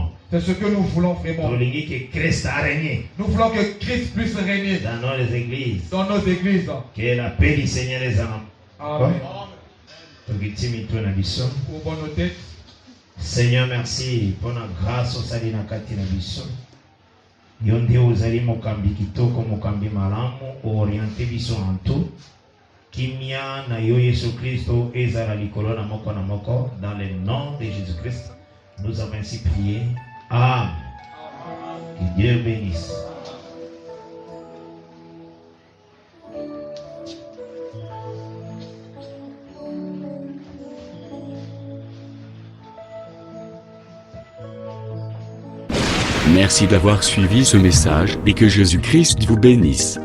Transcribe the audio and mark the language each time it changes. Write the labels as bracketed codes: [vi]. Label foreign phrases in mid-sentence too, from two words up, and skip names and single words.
[fr] C'est ce que nous voulons vraiment. Nous voulons que Christ puisse régner dans nos églises. Dans nos églises. Que la paix du Seigneur les âmes. Amen. Pour bonne tête. Seigneur, merci pour la grâce au salut [ln] na kati na biso. Yonde ozali mokambi kitoko mokambi malamu orienté biso [fr] en tout. [ln] Kimia na yo Yesu Christo ezala likolo na moko [fr] dans le nom de Jésus Christ. Nous avons ainsi prié. Amen. Que Dieu bénisse. Merci d'avoir suivi ce message et que Jésus-Christ vous bénisse.